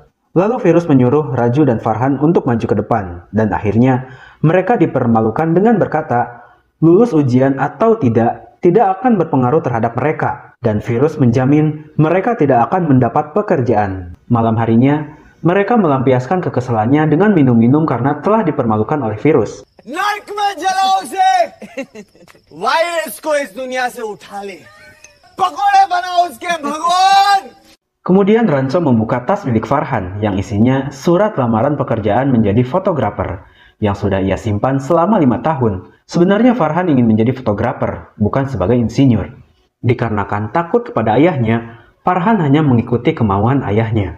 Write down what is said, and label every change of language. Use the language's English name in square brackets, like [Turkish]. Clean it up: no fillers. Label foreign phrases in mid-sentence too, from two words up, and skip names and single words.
[Indonesian] Lalu Virus menyuruh Raju dan Farhan untuk maju ke depan, dan akhirnya mereka dipermalukan dengan berkata, lulus ujian atau tidak akan berpengaruh terhadap mereka, dan Virus menjamin mereka tidak akan mendapat pekerjaan. Malam harinya, mereka melampiaskan kekesalannya dengan minum-minum karena telah dipermalukan oleh Virus. [Hindi] नर्क में जलाओ उसे वायरस को इस दुनिया से उठा ले पकोड़े बनाओ उसके भगवान. [Indonesian] Kemudian Ranco membuka tas milik Farhan yang isinya surat lamaran pekerjaan menjadi fotografer yang sudah ia simpan selama 5 tahun. Sebenarnya Farhan ingin menjadi fotografer, bukan sebagai insinyur. Dikarenakan takut kepada ayahnya, Farhan hanya mengikuti kemauan ayahnya.